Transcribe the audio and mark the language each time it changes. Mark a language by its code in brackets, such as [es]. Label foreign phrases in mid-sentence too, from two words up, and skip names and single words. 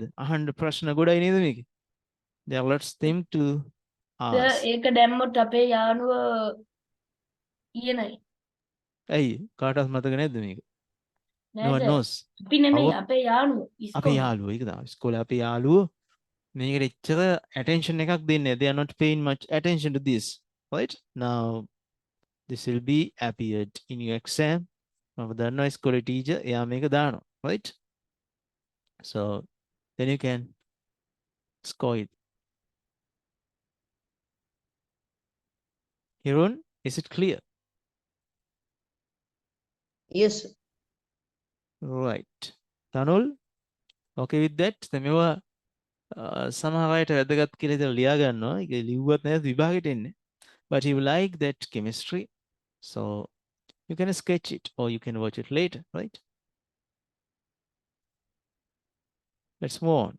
[si] අහන්න ප්‍රශ්න ගොඩයි නේද මේකේ? [en] There are lots them to ask. [si] ඒක දැම්මොත් අපේ යාළුව ඊයනයි. ඇයි කාටවත් මතක නැද්ද මේක? [en] No one [si] නේද? [en] knows. [si] අපි නෙමෙයි අව- අපේ යාළුව අපේ ඉස්කෝලේ. යාළුවෝ ඒක තමයි. ඉස්කෝලේ අපේ යාළුවෝ මේකට එච්චර attention එකක් දෙන්නේ නැහැ. [en] They are not paying much attention to this. Right? Now this will be appeared in your exam. [si] මම දන්නවා ඉස්කෝලේ ටීචර් එයා මේක දානවා. [en] Right? So then you can score it. Hirun, is it clear? Yes. Right. Tanul, okay with that? [si] දැන් මේවා සමහර අයට වැදගත් කියලා ඉතින් ලියා ගන්නවා. ඒක ලිව්වත් නැත්නම් විභාගෙට එන්නේ. [en] But you like that chemistry, so you can sketch it or you can watch it later, right? Let's move on.